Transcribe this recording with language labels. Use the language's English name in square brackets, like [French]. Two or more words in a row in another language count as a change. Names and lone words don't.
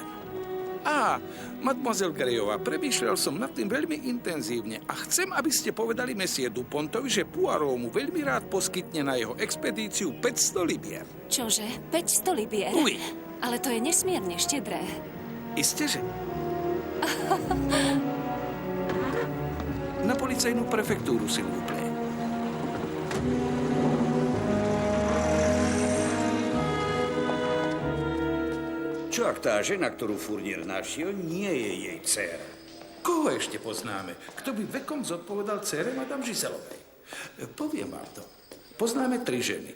[Slovak] Mademoiselle Greyová, premýšľal som nad tým veľmi intenzívne a chcem, aby ste povedali Monsieur Dupontovi, že Poirot mu veľmi rád poskytne na jeho expedíciu 500 libier. Čože? 500 libier? [French] Oui. [Slovak] Ale to je nesmierne štedré. Isteže? Na policajnú prefektúru, [French] s'il vous plaît. [Slovak] Čo ak tá žena, ktorú Fournier našiel, nie je jej dcéra? Koho ešte poznáme? Kto by vekom zodpovedal dcére madame Gizelovej? Poviem vám to. Poznáme 3 ženy.